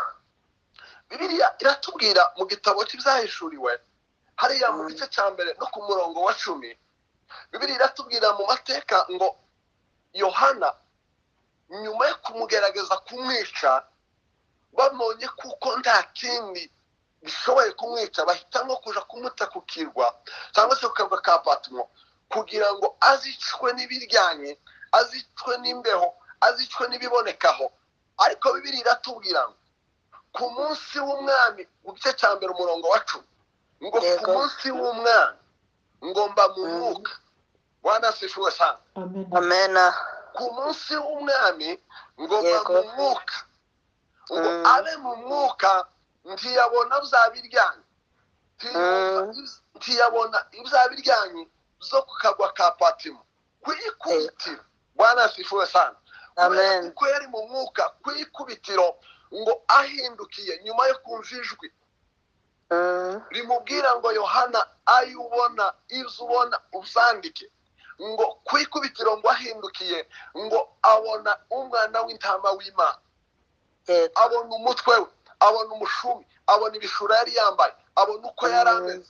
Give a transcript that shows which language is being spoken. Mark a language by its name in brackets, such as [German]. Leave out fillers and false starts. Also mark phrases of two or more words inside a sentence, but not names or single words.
[Kinyarwanda] Bibiliya iratubwira mu gitabo cy'ibyahishuriwe hariya mu gice cya mbere no ku murongo wa 10, Bibiliya iratubwira mu mateka ngo Yohana nyuma yo kumugerageza kumwica, bamubonye kuko nta kindi bishoboye kumwica, bahitamo kuja kumuta ku kirwa cyangwa se ku karwa ka Patmo, kugira ngo azicwe n'ibiryanye, azicwe n'imbeho, azicwe n'ibibonekaho. Ariko Bibiliya iratubwira ngo ku munsi w'umwami mu gice cya mbere umurongo wa 10, ngo ku munsi w'umwana ngomba mu mwuka. [Swahili] Bwana asifiwe sana. [Kinyarwanda] Amena. Ku munsi w'umwami ngomba mu mwuka, ngo abe mu mwuka ntiyabona byabiryanye, ntiyabona ibyabiryanye zo ku kagwa ka Patimo kwikubitiro. [Swahili] Bwana asifiwe sana. [Kinyarwanda] Amen. Kuko yari mu mwuka kwikubitiro, ngo ahindukiye nyuma yo kumva ijwi rimubwira ngo Yohana ayo ubona ibyo ubona uzandike, ngo kwikubitiro ngo ahindukiye ngo abona umwana w'intama w'Imana, abona umutwe we, abona umushumi, abona ibishura yari yambaye, abona uko yari ameze.